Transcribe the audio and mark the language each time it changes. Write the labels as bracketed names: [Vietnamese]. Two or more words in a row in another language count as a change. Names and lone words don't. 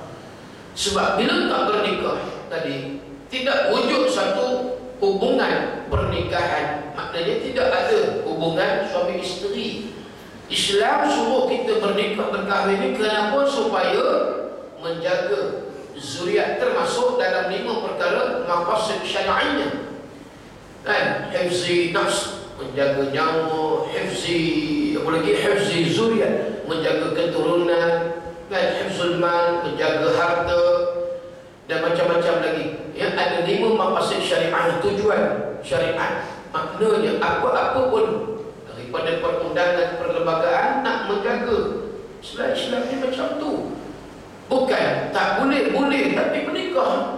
[Malay] Sebab bila tak bernikah tadi, tidak wujud satu hubungan pernikahan, maknanya tidak ada hubungan suami isteri. Islam suruh kita bernikah, berkahwin ini kenapa? Supaya menjaga zuriat, termasuk dalam 5 perkara maqasid syar'inya. kan, [Arabic] حفظ النفس, [Malay] menjaga nyawa, hifzi apa lagi, [Arabic] حفظ الذرية, [Malay] menjaga keturunan, kan, [Arabic] حفظ المال, [Malay] menjaga harta, dan macam-macam lagi. Ya, ada 5 [Arabic] مقاصد الشريعة, [Malay] tujuan syariat. Maknanya apa-apa pun daripada perundangan perlembagaan nak menjaga Islam ni macam tu. Bukan tak boleh, boleh tapi menikah.